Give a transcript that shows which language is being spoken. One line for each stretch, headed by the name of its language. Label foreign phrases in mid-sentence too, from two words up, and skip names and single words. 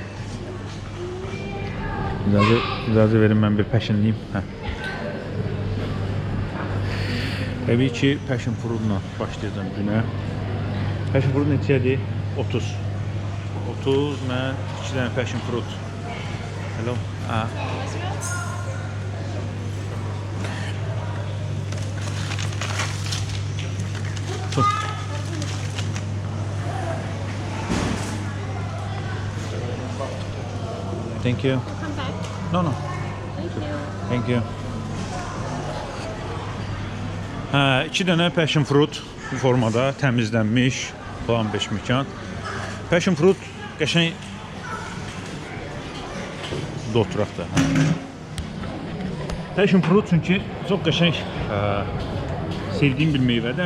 Azerbaijani: İcazə verin, mən bir passionlıyım. Təbii ki,
English: passion fruitla
Azerbaijani: başlayacağım günə.
English: Passion fruit
Azerbaijani: neçədir? 30. 30, mən 2 dənə
English: passion fruit. Hello. Thank you. Come back. No. Thank you. Thank you.
Azerbaijani: Hə, 2 dənə
English: passion fruit
Azerbaijani: bu formada təmizlənmiş falan 5 mükan.
English: Passion fruit
Azerbaijani: qəşəng oturaq da.
English: Passion fruit
Azerbaijani: çünki çox qəşəng sevdiyim bir meyvədir.